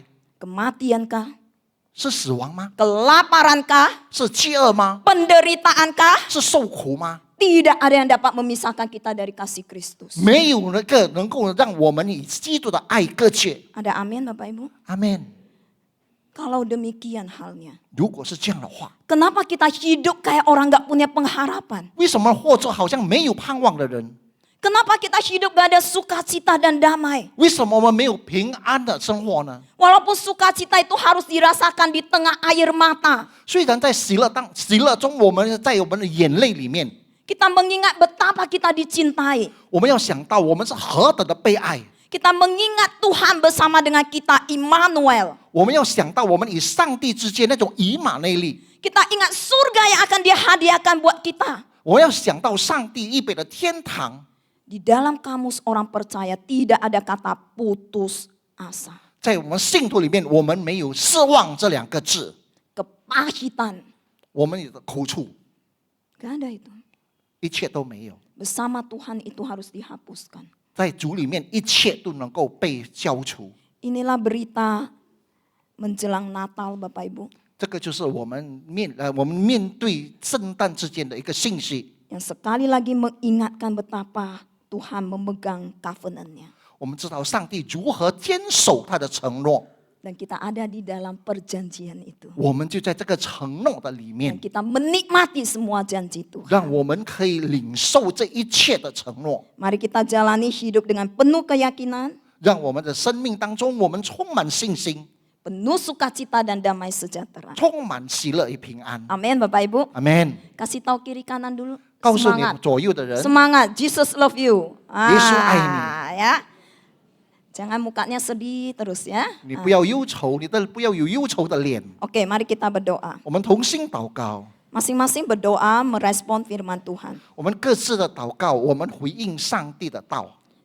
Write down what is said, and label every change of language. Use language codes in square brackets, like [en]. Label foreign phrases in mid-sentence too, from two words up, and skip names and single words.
[id] Kematiankah? [zh] 是死亡吗？ [id] Kelaparankah? [zh] 是饥饿吗？ [id] Penderitaankah? [zh] 是受苦吗？ [id] Tidak ada yang dapat memisahkan kita dari kasih Kristus. [zh] 没有那个能够让我们以基督的爱隔绝。 [id] Ada amin Bapak Ibu? [zh] 阿门。 [id] Kalau demikian halnya, [zh] 如果是这样的话， [id] kenapa kita hidup kayak orang gak punya pengharapan? [zh] 为什么活着好像没有盼望的人？ [id] Kenapa kita hidup gak ada sukacita dan damai? [zh] 为什么我们没有平安的生活呢？ [id] Walaupun sukacita itu harus dirasakan di tengah air mata. [zh] 虽然在喜乐中，我们在我们的眼泪里面， [id] Kita mengingat betapa kita dicintai. [zh] 我们要想到我们是何等的被爱。 [id] Kita mengingat Tuhan bersama dengan kita, Immanuel. [zh] 我们要想到我们与上帝之间那种以马内利。 [id] Kita ingat surga yang akan dia hadiahkan buat kita. [zh] 我要想到上帝预备的天堂。 [id] Di dalam kamus orang percaya tidak ada kata putus asa. [zh] 在我们信徒里面，我们没有失望这两个字， [id] Kepahitan. [zh] 我们有的苦楚， [id] Gak ada itu. [zh] 一切都没有。 [id] Bersama Tuhan itu harus dihapuskan. [zh] 在主里面，一切都能够被消除。 [id] Inilah berita menjelang Natal Bapak Ibu. [zh] 这个就是我们面对圣诞之间的一个信息。 [id] Yang sekali lagi mengingatkan betapa Tuhan memegang covenant-Nya. [zh] 我们知道上帝如何坚守他的承诺， [id] Dan kita ada di dalam perjanjian itu. [zh] 我们就在这个承诺的里 [id] Dan [zh] 面， [id] kita menikmati semua janji Tuhan. [zh] 让我们可以领受这一切的承诺， [id] Mari kita jalani hidup dengan penuh keyakinan, [zh] 让我们的生命当中，我们充满信心， [id] penuh sukacita dan damai sejahtera. [zh] 充满喜乐与平安。 [id] Amin Bapak Ibu. [zh] 阿门。 [id] Kasih tahu kiri kanan dulu. [zh] 告诉你 [id] Semangat. [zh] 左右的人， [id] Semangat. [en] Jesus love you. [zh] Yesus爱 [id] Ya. Jangan mukanya sedih terus ya. [zh] 你不要忧愁，不要有忧愁的脸。 [id] Oke, mari kita berdoa. [zh] 我们同心祷告， [id] Masing-masing berdoa merespon firman Tuhan. [zh] 我们各自的祷告，我们回应上帝的道。